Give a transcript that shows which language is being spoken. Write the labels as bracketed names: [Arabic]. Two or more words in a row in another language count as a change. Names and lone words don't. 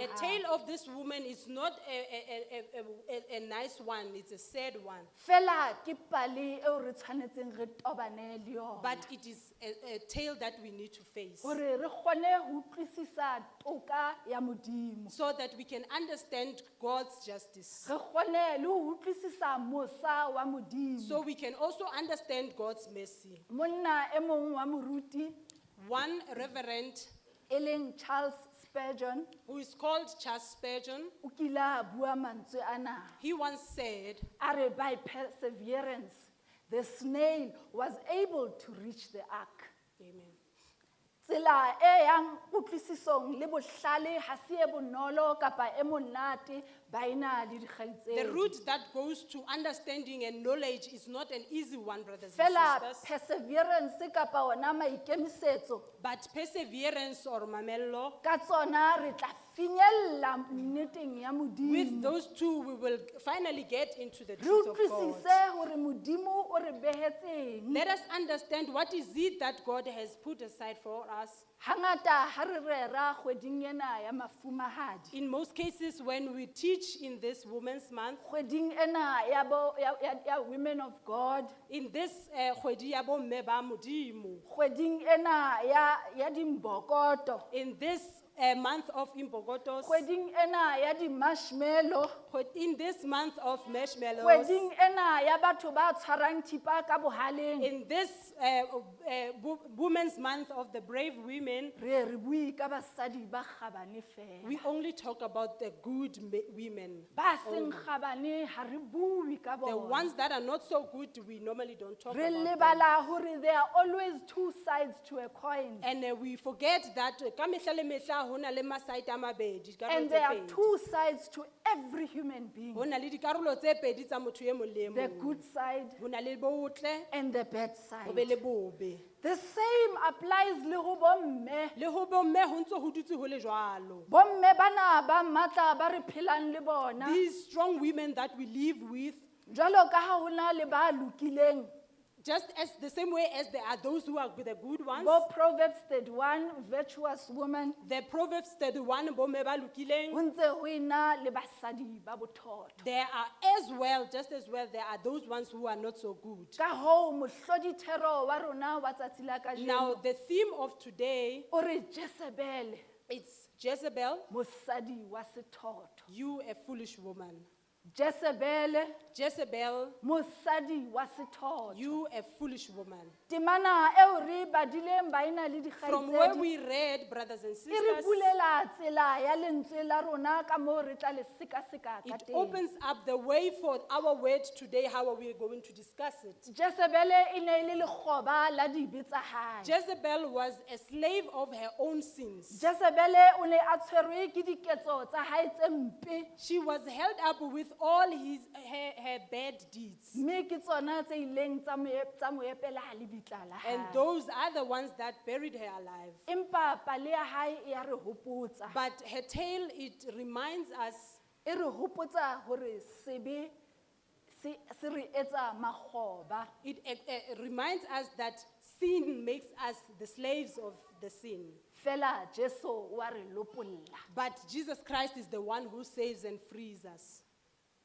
[English] A tale of this woman is not a nice one. It's a sad one. [Southern Sotho] Fela ke pale eo re tshwanetseng re tobane le yona. [English] But it is a tale that we need to face [Southern Sotho] Hore re kgone ho utlwisisa toka ya Modimo. [English] so that we can understand God's justice. [Southern Sotho] Re kgone le ho utlwisisa mosa wa Modimo. [English] So we can also understand God's mercy. [Southern Sotho] Monna e mong wa moruti [English] One reverend [Southern Sotho] e leng Charles Spurgeon [English] who is called Charles Spurgeon, [Southern Sotho] o kila bua mantswe ana. [English] he once said, Are by perseverance the snail was able to reach the ark. Amen. [Southern Sotho] Tsela e yang utlwisisong le bohlale ha se e bonolo kapa e monate baina le [English] The [Southern Sotho] dikgaitsedi. [English] route that goes to understanding and knowledge is not an easy one, brothers and [Southern Sotho] Fela [English] sisters. [Southern Sotho] perseverance kapa ona maikemisetso [English] But perseverance or mamello, [Southern Sotho] ka tsona re tla finyella nneteng ya [English] with [Southern Sotho] Modimo. [English] those two, we will finally get into the [Southern Sotho] Re [English] truth of God. [Southern Sotho] utlwisise hore Modimo o re behetseng. [English] Let us understand what is it that God has put aside for us. [Southern Sotho] Hangata ha re rera kgweding ena ya mafumahadi. [English] In most cases, when we teach in this Women's Month, [Southern Sotho] Kgweding ena ya [English] women of God. in this [Southern Sotho] kgwedi ya bomme ba Modimo, Kgweding ena ya dimbokoto. [English] in this month of Imbogotos, [Southern Sotho] Kgweding ena ya di-marshmallow. [English] in this month of marshmallows, [Southern Sotho] Kgweding ena ya batho ba tshwarang thipa ka bohaleng. [English] in this Women's Month of the brave women, [Southern Sotho] Re bue ka basadi ba kgabane fela. [English] we only talk about the good women. [Southern Sotho] Ba seng kgabane ha re bue ka [English] The [Southern Sotho] bona. [English] ones that are not so good, we normally don't talk [Southern Sotho] Re [English] about them. [Southern Sotho] lebala hore [English] there are always two sides to a coin. And we forget that [Southern Sotho] ka mehla le mehla ho na le maside a mabedi, dikarolo [English] And [Southern Sotho] tse [English] there are [Southern Sotho] pedi. [English] two sides to every human being. [Southern Sotho] Ho na le dikarolo tse pedi tsa motho e mong le e [English] The [Southern Sotho] mong. [English] good side [Southern Sotho] Ho na le botle, [English] and the bad [Southern Sotho] ho be [English] side. [Southern Sotho] le bobe. [English] The same applies [Southern Sotho] le ho bomme. Le ho bomme ho ntse ho dutse ho le jwalo. Bomme bana ba matla ba re phelang le bona. [English] These strong women that we live with, [Southern Sotho] Jwalo ka ha hona le ba lokileng. [English] just as the same way as there are those who are the good ones, Bo Proverbs 31, virtuous woman. the Proverbs 31, [Southern Sotho] bomme ba lokileng, Ho ntse ho ena le basadi ba bothotho. [English] there are as well, just as well, there are those ones who are not so good. [Southern Sotho] Ka hoo mohlodithero wa rona wa tsatsi la [English] Now, [Southern Sotho] kajeno [English] the theme of today, [Southern Sotho] o re Jezebel, [English] it's Jezebel, [Southern Sotho] mosadi wa sethotho. [English] you a foolish woman. [Southern Sotho] Jezebel, [English] Jezebel, [Southern Sotho] mosadi wa sethotho. [English] you a foolish woman. [Southern Sotho] Temana eo re badileng baina le [English] From where [Southern Sotho] dikgaitsedi. [English] we read, brothers and [Southern Sotho] E re [English] sisters, [Southern Sotho] bulela tsela ya lentswe la rona ka moo re tla le sekaseka ka [English] it [Southern Sotho] teng. [English] opens up the way for our word today, how are we going to discuss it. [Southern Sotho] Jezebel e ne e le lekgoba la dibe tsa hae. [English] Jezebel was a slave of her own sins. [Southern Sotho] Jezebel o ne a tshwerwe ke diketso tsa hae tse mpe. [English] She was held up with all her bad deeds. [Southern Sotho] Mme ke tsona tse ileng tsa mo epela lebitla la [English] And [Southern Sotho] hae. [English] those are the ones that buried her alive. [Southern Sotho] Empa pale ya hae e a re hopotsa. [English] But her tale, it reminds us, [Southern Sotho] E re hopotsa hore sebe se re etsa makgoba. [English] it reminds us that sin makes us the slaves of the sin. [Southern Sotho] Fela Jesu wa re lopolla. [English] But Jesus Christ is the one who saves and frees us.